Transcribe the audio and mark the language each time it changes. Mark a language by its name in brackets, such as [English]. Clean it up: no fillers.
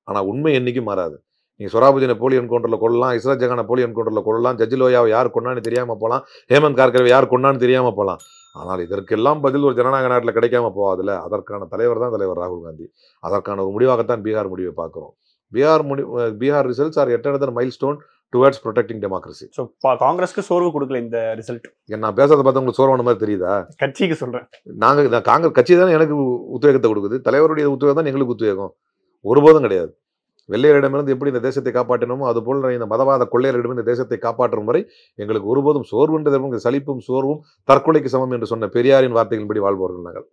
[Tamil] ஆனா உண்மை என்னைக்கும் மாறாது. நீங்க சொராபுதீனை போலி என்கவுண்டர்ல கொள்ளலாம், இஸ்ரத் ஜஹானை போலி என்கவுண்டர்ல கொள்ளலாம், ஜட்ஜ் லோயாவை யார் கொண்டான்னு தெரியாம போகலாம், ஹேமந்த் கார்கரே யார் கொண்டான்னு தெரியாம போகலாம். ஆனால் இதற்கெல்லாம் பதில் ஒரு ஜனநாயக நாட்டில் கிடைக்காம போகாதுல்ல. அதற்கான தலைவர் தான் தலைவர் ராகுல் காந்தி. அதற்கான ஒரு முடிவாகத்தான் பீகார் முடிவை பார்க்கிறோம். [English] Bihar results are yet another milestone towards protecting democracy. [Tamil] So காங்கிரஸ்க்கு சோர்வு கொடுக்கல இந்த ரிசல்ட். நான் பேசுறத பார்த்து உங்களுக்கு சோர்வான மாதிரி தெரியுதா? கட்சிக்கு சொல்றேன். காங்கிரஸ் கட்சி தானே எனக்கு உத்வேகத்தை கொடுக்குது. தலைவருடைய உத்வேகம் தான் எங்களுக்கு உத்வேகம். ஒருபோதும் கிடையாது. வெள்ளையரிடமிருந்து எப்படி இந்த தேசத்தை காப்பாற்றினோமோ அது போல இந்த மதவாத கொள்ளையரிடம் இந்த தேசத்தை காப்பாற்றும் வரை எங்களுக்கு ஒருபோதும் சோர்வுன்றது சலிப்பும் சோர்வும் தற்கொலைக்கு சமம் என்று சொன்ன பெரியாரின் வார்த்தைகளின்படி வாழ்பவர்கள் நாங்கள்.